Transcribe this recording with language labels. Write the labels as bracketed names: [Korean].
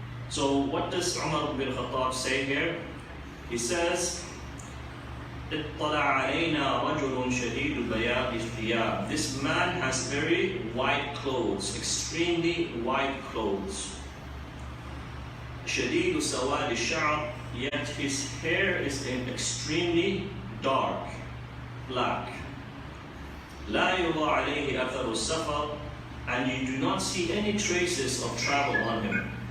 [English] So what does Umar bin Khattab say here? He says, [Arabic] اطلع علينا رجل شديد بياض الثياب. [English] This man has very white clothes, extremely white clothes. [Arabic] شديد سواد الشعر, [English] yet his hair is extremely dark, black. [Arabic] لا يرى عليه أثر السفر, [English] and you do not see any traces of travel on him.